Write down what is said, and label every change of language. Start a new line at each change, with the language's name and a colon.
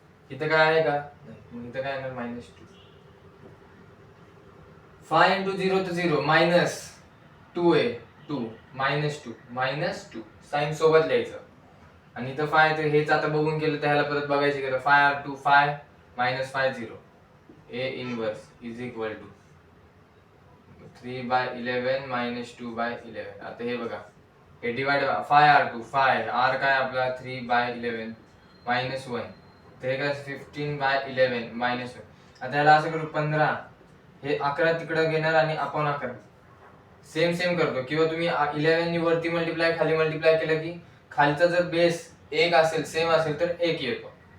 Marathi: इथं काय आहे का, नाही. इथं काय येणार -2. 5 into 0 तर 0, मायनस 2 आहे 2, -2 साइन सोबत लिहायचं. आणि इथं फाय तर हेच आता बघून केलं, त्याला परत बघायची गरज. Five R2 five minus five 0.
English: A inverse is equal to 3/11 minus 2/11.
Marathi: आता हे बघा, हे divide five R2 five R काय आपला 3/11 मायनस 1, तर हे काय 15/11 मायनस 1. आता याला असं करू 15, हे 11 तिकडे घेणार आणि आपण 11 सेम सेम करतो. किंवा तुम्ही 11 नी वरती मल्टिप्लाय खाली मल्टिप्लाय केलं की खालचा जर बेस 1 असेल, सेम असेल तर 1 येतो.